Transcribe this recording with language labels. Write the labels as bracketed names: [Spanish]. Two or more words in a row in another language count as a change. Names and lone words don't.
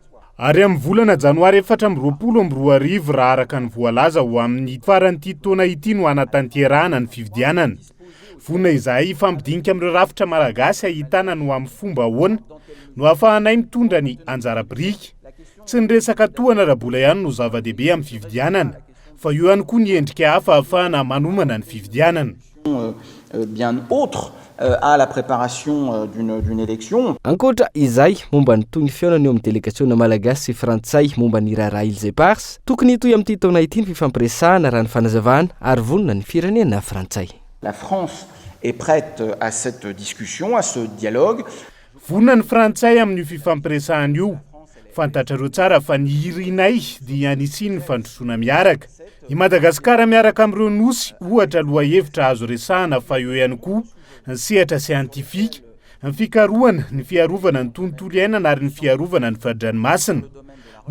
[Malagasy] Ary amin'ny volana Janoary 2022 raha araka ny voalaza ho amin'ny faran'ity taona ity no anatanterahana ny fividianana. Vonina izay fampidinika amin'ireo rafitra malagasy ahitana no amin'ny fomba ahoana no ahafahanay mitondra ny anjara brika. Tsy ny resaka tohana rabola ihany no zava-dehibe amin'ny fividianana fa io ihany koa ny endrika hafa ahafahana manomana ny fividianana. [French] Bien autre à la préparation d'une élection. [Malagasy] Ankoatra izay momba ny toy ny fiaonana eo amin'ny délégation malagasy sy Frantsay momba ny raharaha Ilzay Pars tokony hitohy amin'ity taona ity ny fifampiresahana raha ny fanazavana ary vonona ny firenena Frantsay. [French] La France est prête à cette discussion, à ce dialogue. [Malagasy] Vonona ny Frantsay amin'ny fifampiresahana io. Fantatrareo tsara fa ny irinay dia anisiny ny fandrosoana miaraka. I Madagasikara miaraka amin'ireo nosy ohatra lohahevitra azo resahana fa eo ihany koa ny sehatra siantifika, ny fikarohana, ny fiarovana ny tontolo iainana ary ny fiarovana ny fahadranomasina.